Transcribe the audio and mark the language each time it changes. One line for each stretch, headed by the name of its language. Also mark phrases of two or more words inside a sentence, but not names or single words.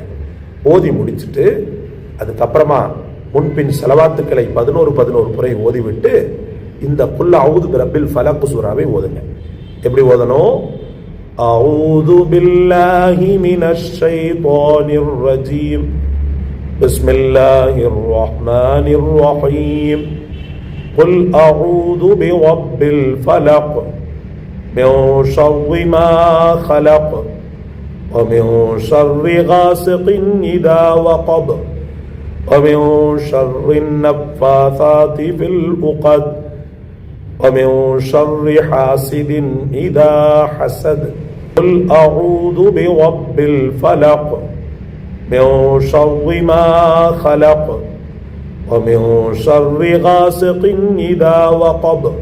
Tamil: ஓதி முடிச்சுட்டு அதுக்கப்புறமா முன்பின் செலவாத்துக்களை 11 முறை ஓதிவிட்டு இந்த
Arabic: قل أعوذ برب الفلق
Tamil: சூராவை ஓதுங்க. எப்படி ஓதணும்?
Arabic: أعوذ بالله من الشيطان الرجيم بسم الله الرحمن الرحيم قل أعوذ برب الفلق من شر ما خلق ومن شر غاسق إذا وقب ومن شر النفاثات في العقد ومن شر حاسد إذا حسد قل أعوذ برب الفلق من شر ما خلق ومن شر غاسق إذا وقب